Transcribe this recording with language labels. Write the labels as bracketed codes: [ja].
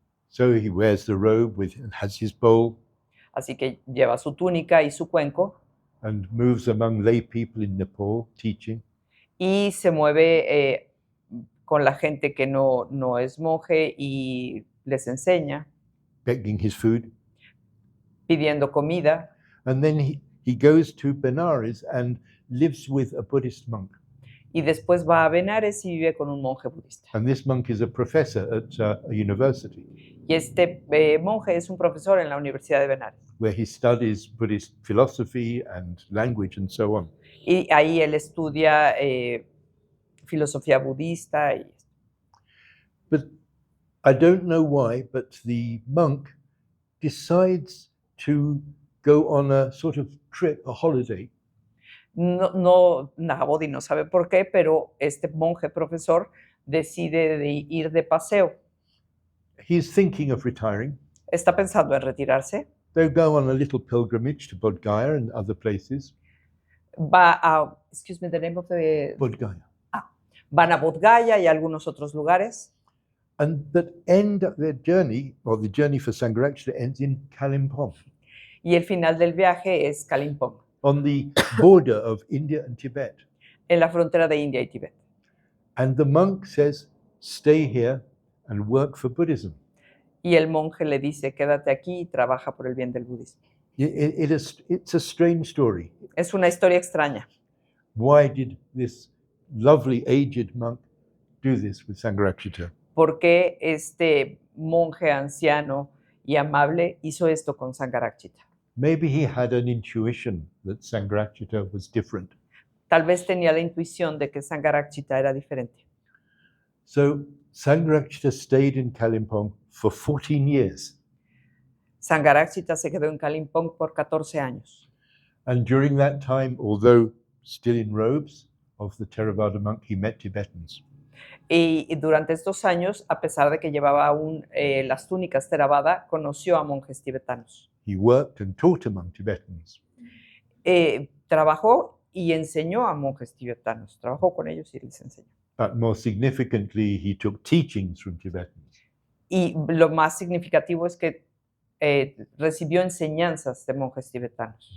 [en] So he wears the robe and has his bowl [es] Así que lleva su túnica y su cuenco [en] and moves among lay people in Nepal teaching. [es] y se mueve con la gente que no es monje y les enseña, [en] Begging his food. [es] pidiendo comida. [en] And then he goes to Benares and lives with a Buddhist monk. [es] y después va a Benares y vive con un monje budista. [en] And this monk is a professor at a university [es] Y este monje es un profesor en la Universidad de Benares. [en] where he studies Buddhist philosophy and language and so on. [es] Y ahí él estudia filosofía budista. [en] But I don't know why, but the monk decides to go on a sort of trip, a holiday, [es] Nahabodi no sabe por qué, pero este monje profesor decide de ir de paseo. [en] he's thinking of retiring. [es] Está pensando en retirarse. [en] They go on a little pilgrimage to Bodh Gaya and other places. [es] Va a, [en] excuse me, the name of the... Bodh Gaya. [es] Van a Bodh Gaya y algunos otros lugares. [en] And that end of their journey, or the journey for Sangharakshita, ends in Kalimpong, [es] Y el final del viaje es Kalimpong, [en] on the border of India and Tibet. [es] en la frontera de India y Tíbet. [en] And the monk says, stay here and work for Buddhism. [es] Y el monje le dice, quédate aquí y trabaja por el bien del budismo. [en] It's a strange story. [es] Es una historia extraña. [en] Why did this lovely aged monk do this with Sangharakshita? [es] ¿Por qué este monje anciano y amable hizo esto con Sangharakshita? [en] Maybe he had an intuition that Sangharakshita was different. [es] Tal vez tenía la intuición de que Sangharakshita era diferente. [en] So Sangharakshita stayed in Kalimpong for 14 years. [es] Sangharakshita se quedó en Kalimpong por 14 años. [en] And during that time, although still in robes of the Theravada monk, he met Tibetans. [es] Y durante estos años, a pesar de que llevaba aún las túnicas Theravada, conoció a monjes tibetanos. [en] He worked and taught among Tibetans. [es] Trabajó y enseñó a monjes tibetanos. Trabajó con ellos y les enseñó. [en] But more significantly, he took teachings from Tibetans. [es] Y lo más significativo es que recibió enseñanzas de monjes tibetanos.